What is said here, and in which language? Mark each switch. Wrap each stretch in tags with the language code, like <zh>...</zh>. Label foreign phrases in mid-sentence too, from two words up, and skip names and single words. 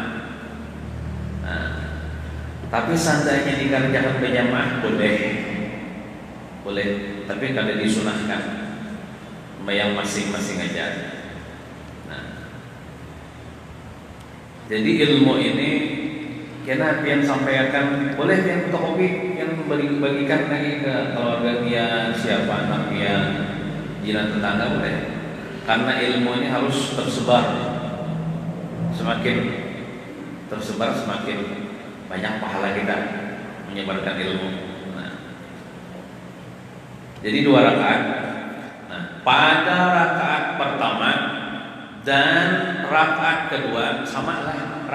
<id>Nah, tapi seandainya dikerjakan berjamaah boleh, tapi kalau disunahkan sembahyang masing-masing aja.</id> <bjn>Nah, jadi ilmu ini kena pian sampaikan, boleh pian fotokopi, yang bagikan lagi ke keluarga pian, siapa anak pian, jiran tetangga boleh.</bjn> <id>Karena ilmu ini harus tersebar. Semakin tersebar semakin banyak pahala kita menyebarkan ilmu. Nah, jadi 2 rakaat. Nah, pada rakaat pertama dan rakaat kedua sama lah.</id>